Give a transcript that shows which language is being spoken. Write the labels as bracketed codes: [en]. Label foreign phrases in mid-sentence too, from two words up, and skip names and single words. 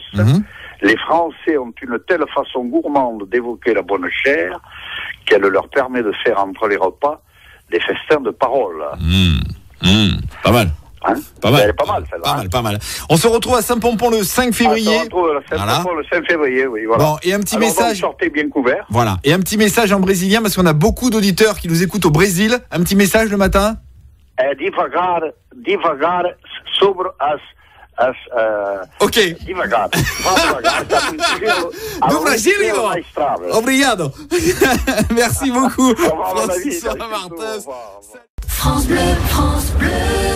[fr] Les Français ont une telle façon gourmande d'évoquer la bonne chère qu'elle leur permet de faire entre les repas des festins de paroles. Pas mal. Pas mal. Elle est pas mal, celle-là. Pas mal. On se retrouve à Saint-Pompon le 5 février. On se retrouve à Saint-Pompon le 5 février, oui. Voilà. Bon, et un petit message. Donc, sortez bien couvert. Voilà. Et un petit message en brésilien, parce qu'on a beaucoup d'auditeurs qui nous écoutent au Brésil. Un petit message le matin. [pt] Devagar, sobre as ok. Devagar. Do Brasil, obrigado. [fr] Merci beaucoup. François Martins. France Bleu.